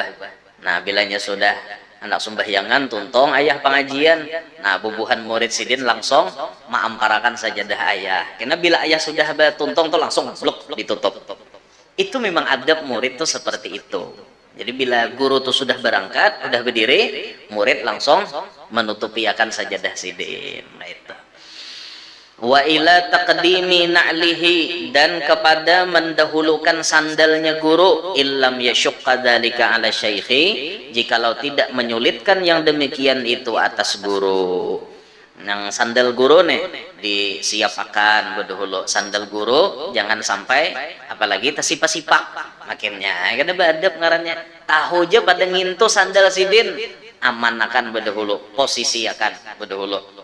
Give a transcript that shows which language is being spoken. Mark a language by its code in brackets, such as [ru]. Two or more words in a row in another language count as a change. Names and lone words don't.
[bjn] Nah bilanya sudah anak sembahyangan tuntung ayah pengajian, nah bubuhan murid sidin langsung maamparakan sajadah ayah, karena bila ayah sudah tuntung tuh langsung blok ditutup. [id] Itu memang adab murid tuh seperti itu. Jadi bila guru tuh sudah berangkat, udah berdiri, murid langsung menutupi akan sajadah sidin. Nah itu. [ar] وإلى تقديم نعله, [id] dan kepada mendahulukan sandalnya guru, [ar] إن لم يشق ذلك على شيخه, [id] jikalau tidak menyulitkan yang demikian itu atas guru. [bjn] Nang sandal guru nih disiapkan berdahulu, sandal guru jangan sampai apalagi tersipak-sipak makinnya, kada beadab ngarannya. Tahu aja pada ngintu sandal sidin, aman akan berdahulu, posisi akan berdahulu.